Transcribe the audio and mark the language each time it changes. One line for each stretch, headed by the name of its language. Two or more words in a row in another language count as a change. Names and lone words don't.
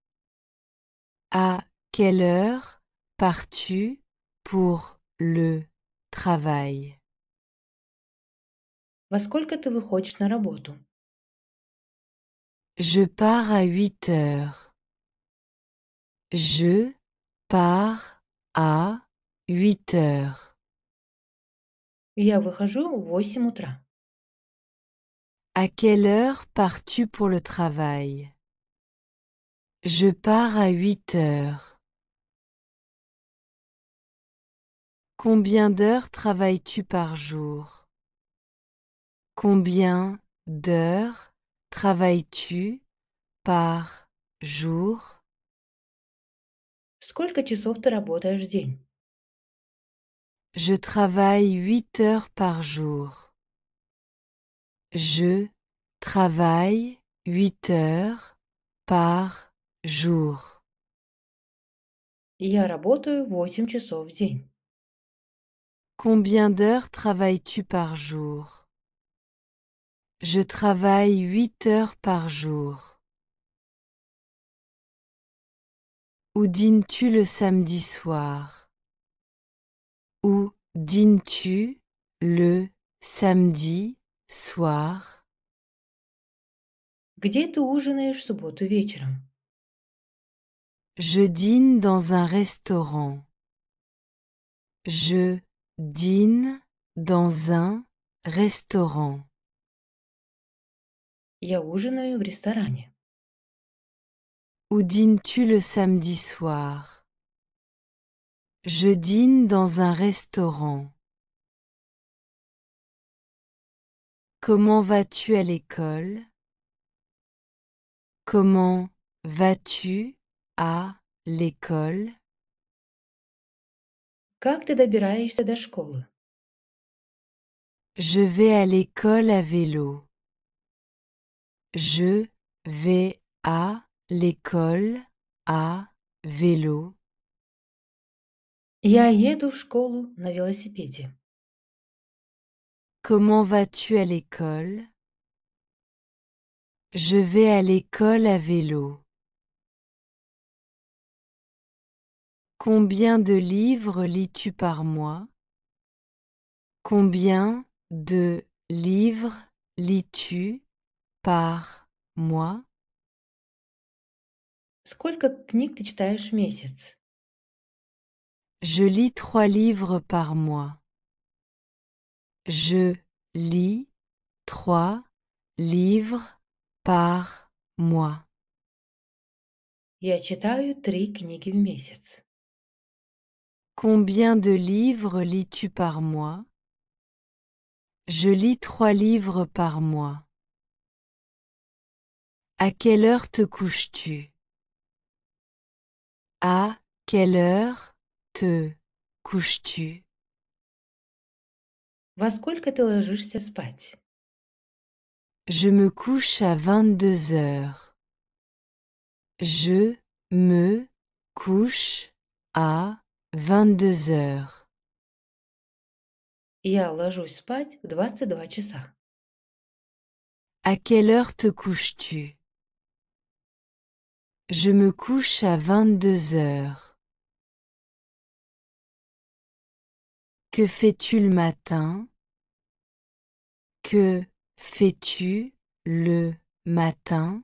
French: À quelle heure pars-tu pour le travail?
Russian: Во сколько ты выходишь на работу?
French: Je pars à 8 heures. Je pars à 8 heures.
Russian: Я выхожу в 8 утра.
French: À quelle heure pars-tu pour le travail? Je pars à 8 heures. Combien d'heures travailles-tu par jour? Combien d'heures travailles-tu par jour?
Russian: Сколько часов ты работаешь в день?
French: Je travaille 8 heures par jour. Je travaille 8 heures par jour.
Russian: Я работаю 8 часов в день.
French: Combien d'heures travailles-tu par jour? Je travaille 8 heures par jour. Où dînes-tu le samedi soir? Où dînes-tu le samedi soir?
Russian: Где ты ужинаешь в субботу вечером?
French: Je dîne dans un restaurant. Je dîne dans un restaurant.
Russian: Я ужинаю в ресторане.
French: Où dînes-tu le samedi soir? Je dîne dans un restaurant. Comment vas-tu à l'école? Comment vas-tu à l'école?
Russian: Как ты добираешься до школы?
French: Je vais à l'école à vélo. Je vais à l'école à vélo.
Russian: Я еду в школу на велосипеде.
French: Comment vas-tu à l'école? Je vais à l'école à vélo. Combien de livres lis-tu par mois? Combien de livres lis-tu par mois?
Russian: Сколько книг ты читаешь в месяц?
French: Je lis 3 livres par mois. Je lis 3 livres par mois.
Russian: Я читаю 3 книги в месяц.
French: Combien de livres lis-tu par mois? Je lis 3 livres par mois. À quelle heure te couches-tu? À quelle heure te couches-tu?
Russian: Во сколько ты ложишься спать?
French: Je me couche à 22 heures. Je me couche à 22 heures.
Russian: Я ложусь спать в 22 часа.
French: À quelle heure te couches-tu? Je me couche à 22 heures. Que fais-tu le matin? Que fais-tu le matin?